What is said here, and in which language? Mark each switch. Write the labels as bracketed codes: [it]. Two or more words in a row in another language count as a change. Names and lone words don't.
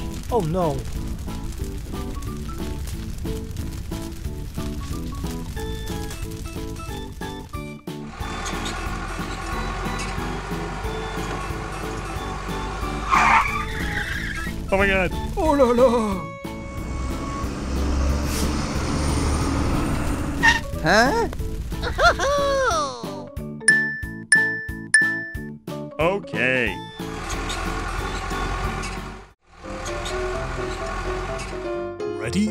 [en] Oh no. Oh my god. Oh la la. Huh? Okay. Ready?